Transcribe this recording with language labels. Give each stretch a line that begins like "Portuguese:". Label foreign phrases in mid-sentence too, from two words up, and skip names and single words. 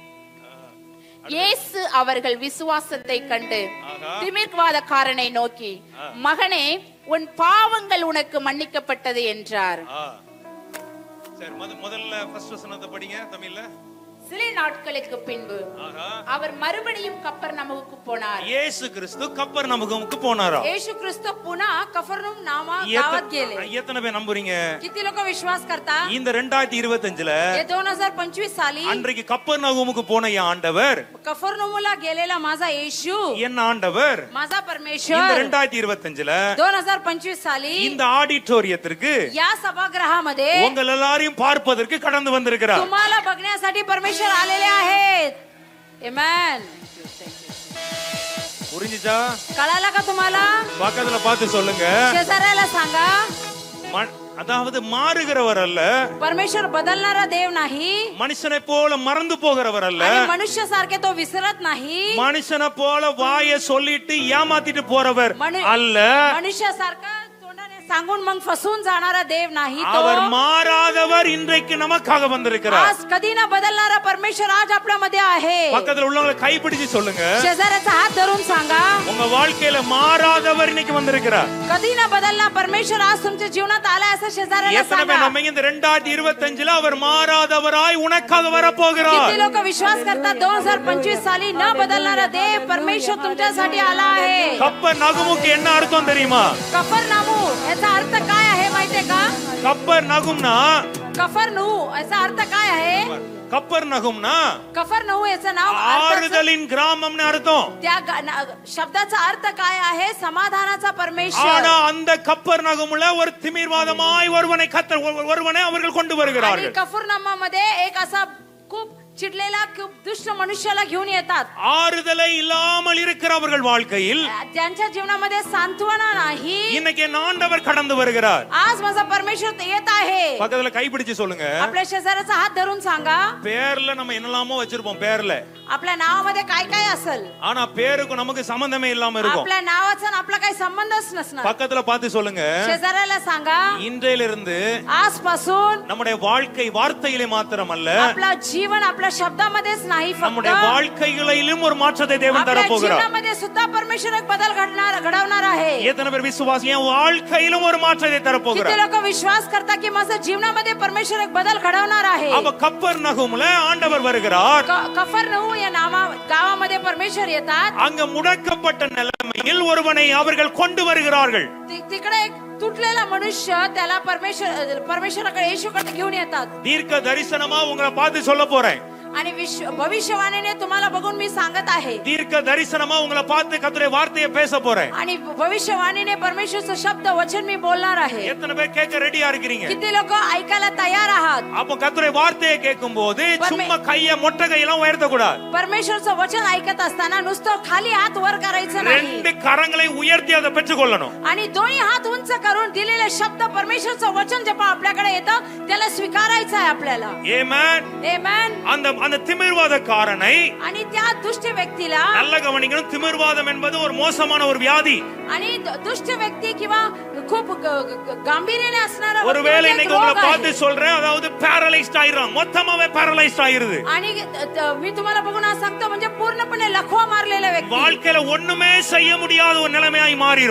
Tamil: இயேசு அவர்கள் விசுவாசத்தை கண்டு திமிர்வாதக்காரனை நோக்கி, மகனே, உன் பாவங்கள் உனக்கு மன்னிக்கப்பட்டது என்றார். சரி, முதல்ல ஃபர்ஸ்ட் வசனத்தை படிங்க தமிழ்ல. சில நாட்களுக்கு பின்பு அவர் மறுபடியும் கப்பர்நகமுக்கு போனார். இயேசு கிறிஸ்து கப்பர்நகமுக்கு போனாரா?
Marathi: येशू ख्रिस्त पुन्हा कफरनहूम गावात गेले.
Tamil: எத்தனை பேர் நம்புறீங்க?
Marathi: किती लोक विश्वास करता?
Tamil: இந்த 2025ல
Marathi: 2025 साली
Tamil: அன்றைக்கு கப்பர்நகமுக்கு போன என் ஆண்டவர்,
Marathi: कफरनहूमला गेलेला माझा येशू,
Tamil: என்ன ஆண்டவர்
Marathi: माझा
Tamil: இந்த
Marathi: परमेश्वर
Tamil: 2025ல
Marathi: 2025 साली
Tamil: இந்த ஆடிட்டோரியத்திற்கு
Marathi: या सभागृहामध्ये
Tamil: உங்கள் எல்லாரையும் பார்ப்பதற்கு கடந்து வந்திருக்கிறார்.
Marathi: तुम्हाला बघण्यासाठी परमेश्वर आलेले आहेत. आमेन.
Tamil: புரிஞ்சுச்சா?
Marathi: कळाला का तुम्हाला?
Tamil: பக்கத்துல பார்த்து சொல்லுங்க.
Marathi: शेजाऱ्याला सांगा.
Tamil: அதாவது மாறுகிறவர் அல்ல,
Marathi: परमेश्वर बदलणारा देव नाही,
Tamil: மனுஷனை போல மறந்து போகிறவர் அல்ல,
Marathi: आणि मनुष्यासारखे तो विसरत नाही,
Tamil: மனுஷனை போல வாயை சொல்லிட்டு ஏமாத்திட்டு போறவர் அல்ல,
Marathi: मनुष्यासारखा तोंडाने सांगून मग फसवून जाणारा देव नाही.
Tamil: அவர்
Marathi: तो
Tamil: மாறாதவர் இன்றைக்கு நமக்காக வந்திருக்கிறார்.
Marathi: आज कधी न बदलणारा परमेश्वर आज आपल्यामध्ये आहे.
Tamil: பக்கத்துல உள்ளவங்களை கைப்பிடிச்சு சொல்லுங்க.
Marathi: शेजाऱ्याचा हात धरून सांगा,
Tamil: உங்க வாழ்க்கையில மாறாதவர் இன்னைக்கு வந்திருக்கிறார்.
Marathi: कधी न बदलणार परमेश्वर आज तुमच्या जीवनात आलाय असं शेजाऱ्याला
Tamil: எத்தனை பேர்
Marathi: सांगा.
Tamil: நம்ம இந்த 2025ல அவர் மாறாதவராய் உனக்காக வர போகிறார்.
Marathi: किती लोक विश्वास करतात 2025 साली न बदलणारा देव परमेश्वर तुमच्यासाठी आला आहे.
Tamil: கப்பர்நகமுக்கு என்ன அர்த்தம் தெரியுமா?
Marathi: कफरनाहू याचा अर्थ काय आहे माहितीये का?
Tamil: கப்பர்நகம்னா
Marathi: कफरनहू याचा अर्थ काय आहे?
Tamil: கப்பர்நகம்னா
Marathi: कफरनहू याचं नाव अर्थाचं-
Tamil: ஆறுதலின் கிராமம்னு அர்த்தம்.
Marathi: त्या शब्दाचा अर्थ काय आहे? समाधानाचा परमेश्वर.
Tamil: ஆனா அந்த கப்பர்நகமுல ஒரு திமிர்வாதமாய் ஒருவனை அவர்கள் கொண்டு
Marathi: आणि
Tamil: வருகிறார்கள்.
Marathi: कफरनहूमध्ये एक असा खूप चिडलेला खूप दुष्ट मनुष्याला घेऊन येतात.
Tamil: ஆறுதலை இல்லாமல் இருக்கிற அவர்கள் வாழ்க்கையில்
Marathi: त्यांच्या जीवनामध्ये सांत्वना नाही.
Tamil: இன்னைக்கு என் ஆண்டவர் கடந்து வருகிறார்.
Marathi: आज माझा परमेश्वर येत आहे.
Tamil: பக்கத்துல கைப்பிடிச்சு சொல்லுங்க.
Marathi: आपल्या शेजाऱ्याचा हात धरून सांगा.
Tamil: பேர்ல நம்ம என்னலாமோ வச்சிருப்போம் பேர்ல.
Marathi: आपल्या नावामध्ये काय काय असेल,
Tamil: ஆனா பேருக்கு நமக்கு சம்பந்தமே இல்லாம இருக்கும்.
Marathi: आपल्या नावाचा आणि आपला काही संबंधच नसणार.
Tamil: பக்கத்துல பார்த்து சொல்லுங்க.
Marathi: शेजाऱ्याला सांगा,
Tamil: இன்றையிலிருந்து
Marathi: आजपासून
Tamil: நம்முடைய வாழ்க்கை வார்த்தையிலே மாத்திரமல்ல,
Marathi: आपला जीवन आपल्या शब्दामध्येच नाही, फक्त
Tamil: நம்முடைய வாழ்க்கைகளிலும் ஒரு மாற்றத்தை தேவன் தர
Marathi: आपल्या
Tamil: போகிறார்.
Marathi: जीवनामध्ये सुद्धा परमेश्वर एक बदल घडवणार आहे.
Tamil: எத்தனை பேர் விசுவாசி என் வாழ்க்கையிலும் ஒரு மாற்றத்தை தர
Marathi: किती
Tamil: போகிறார்?
Marathi: लोक विश्वास करतात की माझ्या जीवनामध्ये परमेश्वर एक बदल घडवणार आहे.
Tamil: அப்ப கப்பர்நகமுல ஆண்டவர் வருகிறார்.
Marathi: कफरनहू या गावामध्ये परमेश्वर येतात.
Tamil: அங்க முடக்கப்பட்ட நிலைமையில் ஒருவனை அவர்கள் கொண்டு வருகிறார்கள்.
Marathi: तिकडे एक तुटलेला मनुष्य, त्याला परमेश्वराकडे येशूकडे घेऊन येतात.
Tamil: தீர்க்க தரிசனமா உங்களை பார்த்து சொல்ல போறேன்.
Marathi: आणि भविष्यवाणीने तुम्हाला बघून मी सांगत आहे.
Tamil: தீர்க்க தரிசனமா உங்களை பார்த்து கர்த்தருடைய வார்த்தையை பேச போறேன்.
Marathi: आणि भविष्यवाणीने परमेश्वरचं शब्द वचन मी बोलणार आहे.
Tamil: எத்தனை பேர் கேட்க ரெடியா இருக்கீங்க?
Marathi: किती लोक ऐकायला तयार आहात?
Tamil: அப்ப கர்த்தருடைய வார்த்தையை கேட்கும் போது சும்மா கைய மொட்டை கையெல்லாம் உயர்த்த கூடாது.
Marathi: परमेश्वरचं वचन ऐकत असताना नुसतं खाली हात वर करायचं नाही,
Tamil: ரெண்டு கரங்களை உயர்த்தி அதை பெற்றுக்கொள்ளணும்.
Marathi: आणि दोन्ही हात उंच करून दिलेले शब्द परमेश्वरचं वचन जेव्हा आपल्याकडे येतं त्याला स्वीकारायचं आहे आपल्याला.
Tamil: ஆமென்.
Marathi: आमेन.
Tamil: அந்த திமிர்வாதக்காரனை
Marathi: आणि त्या दुष्ट व्यक्तीला,
Tamil: நல்ல கவனிக்கணும், திமிர்வாதம் என்பது ஒரு மோசமான ஒரு வியாதி.
Marathi: आणि दुष्ट व्यक्ती किंवा खूप गांभीर्याने असणारा
Tamil: ஒருவேளை இன்னைக்கு உங்களை பார்த்து சொல்றேன், அதாவது பேரலைஸ்ட் ஆயிரும், மொத்தமாவே பேரலைஸ்ட் ஆயிருது.
Marathi: आणि मी तुम्हाला बघून आज सांगतो, म्हणजे पूर्णपणे लखवा मारलेला व्यक्ती,
Tamil: வாழ்க்கையில ஒண்ணுமே செய்ய முடியாத ஒரு நிலைமையாய் மாறிடும்.